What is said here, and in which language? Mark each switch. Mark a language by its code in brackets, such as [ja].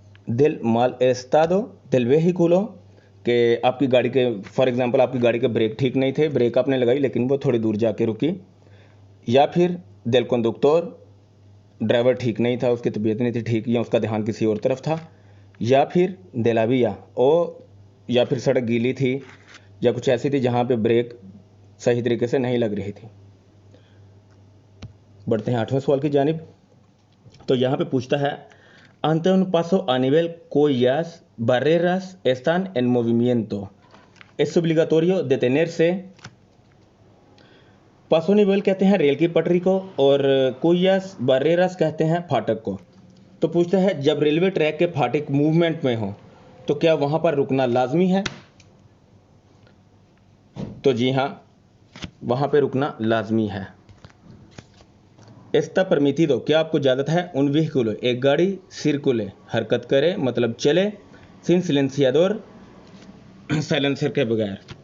[es] del mal estado del vehículo, [hi] कि आपकी गाड़ी के फॉर एग्जांपल आपकी गाड़ी के ब्रेक ठीक नहीं थे, ब्रेक आपने लगाई लेकिन वो थोड़ी दूर जाके रुकी, या फिर [es] del conductor, [hi] ड्राइवर ठीक नहीं था, उसकी तबीयत नहीं थी ठीक या उसका ध्यान किसी और तरफ था, या फिर [es] de la vía, [hi] या फिर सड़क गीली थी या कुछ ऐसी थी जहाँ पे ब्रेक सही तरीके से नहीं लग रही थी। बढ़ते हैं 8वें सवाल की जानिब। तो यहाँ पे पूछता है [es] ante un paso a nivel cuyas barreras están en movimiento es obligatorio detenerse। [hi] पासो निवेल कहते हैं रेल की पटरी को और कुयास बारेरास कहते हैं फाटक को। तो पूछता है जब रेलवे ट्रैक के फाटक मूवमेंट में हो तो क्या वहाँ पर रुकना लाजमी है? तो जी हाँ, वहाँ पे रुकना लाजमी है। [es] एस्ता परमिटिdo, [hi] क्या आपको इजाज़त है [es] उन व्हीकुलो, [hi] एक गाड़ी सिरकुले, हरकत करे मतलब चले, [es] सिन सिलेंसियादोर, [hi] साइलेंसर के बगैर।